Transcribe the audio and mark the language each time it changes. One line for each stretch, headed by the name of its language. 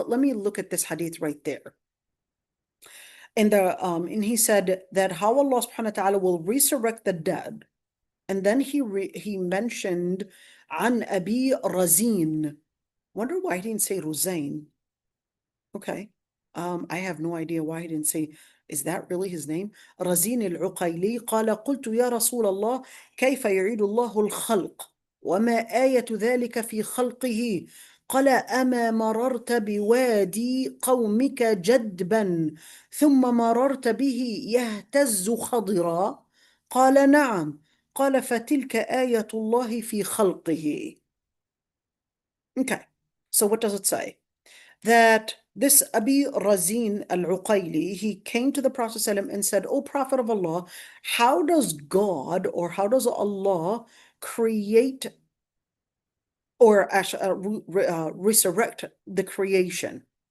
English: Let me look at this hadith right there. And he said that how Allah subhanahu wa ta'ala will resurrect the dead. And then he mentioned عن أبي رزين. Wonder why he didn't say Ruzain. Okay. I have no idea why he didn't say, is that really his name?
Arabic: رزين العقيلي قال قلت يا رسول الله كيف يعيد الله الخلق وما آية ذلك في خلقه قال أما مررت بوادي قومك جدبا ثم مررت به يهتز خضرا قال نعم قال فتلك آية الله في خلقه.
English: Okay, so what does it say? That this Abi Razin al-Uqayli, he came to the Prophet ﷺ and said, O Prophet of Allah, how does God or how does Allah create or resurrect the creation?